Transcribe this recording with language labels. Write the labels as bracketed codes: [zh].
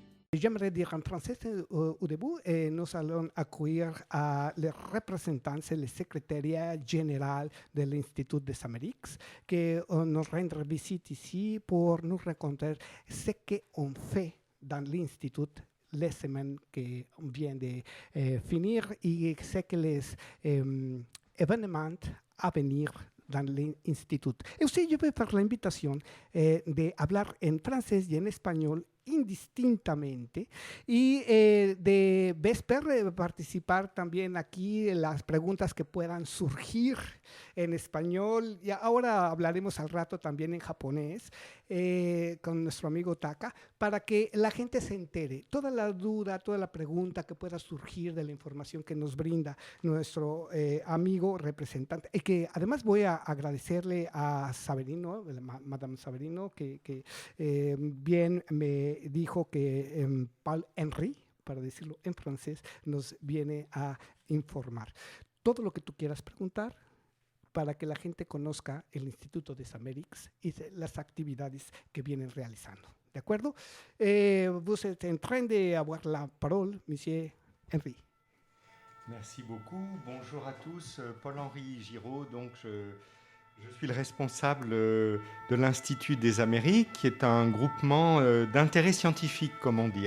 [fr] J'aimerais dire en français au début, et nous allons accueillir les représentants et le secrétariat général de l'Institut des Amériques qui nous rendent visite ici pour nous raconter ce qu'on fait dans l'Institut la semaine qui vient de finir et c'est que les événements à venir dans l'institut. Et aussi, je vais faire l'invitation de [es] hablar en français et en espagnol indistintamente y de Vesper participar también aquí en las preguntas que puedan surgir en español y ahora hablaremos al rato también en japonés con nuestro amigo Taka para que la gente se entere toda la duda, toda la pregunta que pueda surgir de la información que nos brinda nuestro amigo representante y que además voy a agradecerle a Saverino, Madame Saverino, que bien me dijo que Paul Henry, para decirlo en francés, nos viene a informar. Todo lo que tú quieras preguntar para que la gente conozca el Instituto des Amériques y las actividades que vienen realizando. ¿De acuerdo? [fr] Vous êtes en train d'avoir la parole, Monsieur Henry. Merci beaucoup. Bonjour à tous. Paul-Henri Giraud, donc je suis le responsable de l'Institut des Amériques, qui est un groupement d'intérêt scientifique, comme on dit.